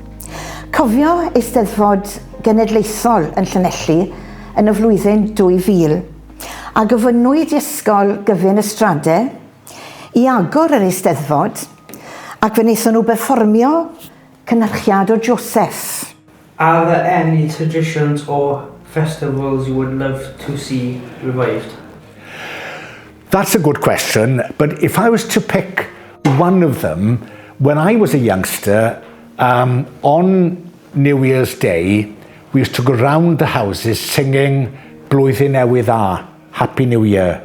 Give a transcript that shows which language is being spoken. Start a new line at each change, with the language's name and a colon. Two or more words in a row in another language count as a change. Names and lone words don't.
Welsh: Cofio eisteddfod genedlaethol yn Llanelli yn y flwyddyn 2000 a gofynnwyd i ysgol Gyfun Ystradau i agor yr eisteddfod ac fe wnaethon nhw berfformio cynhyrchiad o Joseph.
English: Are there any traditions or festivals you would love to see revived? That's a good question, but if I was to pick one of them, when I was a youngster, on New Year's Day, we used to go round the houses singing
Welsh: Blwyddyn Newydd Dda,
English: Happy New Year.